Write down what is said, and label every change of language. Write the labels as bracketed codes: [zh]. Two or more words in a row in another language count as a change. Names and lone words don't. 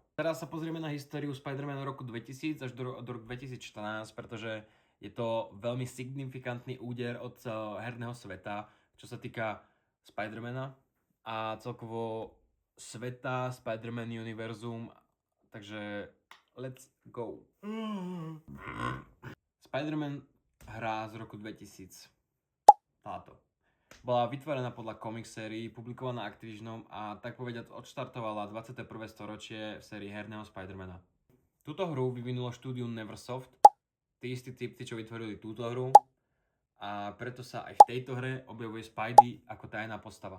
[sk] Teraz sa pozrieme na históriu Spider-Mana roku 2000 až do roku 2014, pretože je to veľmi signifikantný úder od herného sveta, čo sa týka Spider-Mana a celkovo sveta, Spider-Man univerzum, takže [en] let's go. [sk] Spider-Man hra z roku 2000. Táto. Bola vytvorená podľa comic sérii, publikovaná Activisionom a tak povediať odštartovala 21. storočie v sérii herného Spider-Mana. Túto hru vyvinulo štúdiu Neversoft, tí istí typci, čo vytvorili túto hru, a preto sa aj v tejto hre objavuje Spidey ako tajná postava.